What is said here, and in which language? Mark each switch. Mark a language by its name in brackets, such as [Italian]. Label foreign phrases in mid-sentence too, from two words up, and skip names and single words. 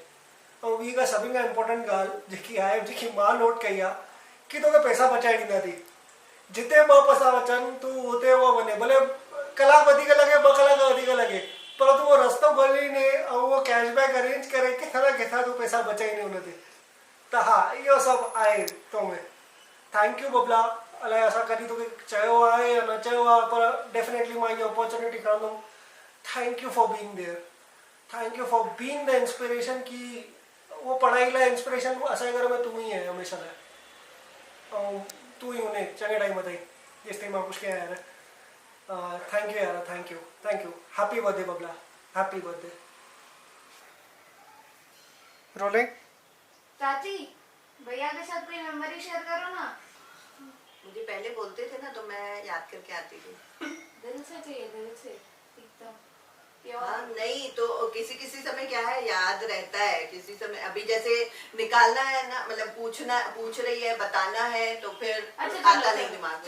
[Sindhi] ऐं ॿी का सभिनि खां इम्पोर्टेंट ॻाल्हि जेकी आहे, जेकी मां नोट कई आहे कि तोखे पैसा बचाए ॾींदा अथई। जिते 2 पैसा बचनि तूं हुते उहो वञे, भले कलाक वधीक लॻे 2 कलाक वधीक लॻे, पर तूं उहो रस्तो ॻोल्हीने ऐं उहो [English] cashback arrange [Sindhi] करे किथां न किथां तूं पैसा बचाईंदे हुन ते। त हा, इहो सभु आहे तो में। [English] thank you [Sindhi] बबला। अलाए असां कॾहिं तोखे चयो आहे या न चयो आहे, पर डेफिनेटली मां इहो अपॉर्चुनिटी खणंदुमि। [English] Thank you for being there, thank you for being the inspiration. [Sindhi] की उहो पढ़ाई लाइ इंस्पिरेशन असांजे घर में तूं ई आहे हमेशह लाइ, ऐं तूं ई हुने चङे टाइम ताईं जेसि ताईं मां कुझु कयां यार। [English] Thank you यार, thank you, thank you। Happy birthday बबला, happy birthday। रोलिंग। [Hindi] चाची भैया के साथ कोई [English] memory share [Hindi] करो ना। मुझे पहले बोलते थे ना तो मैं याद करके आती थी। दिल से चाहिए, दिल से एकदम हाँ, नहीं तो किसी किसी समय क्या है याद रहता है, किसी समय अभी जैसे निकालना है ना, मतलब पूछ रही है बताना है तो फिर आता नहीं दिमाग में।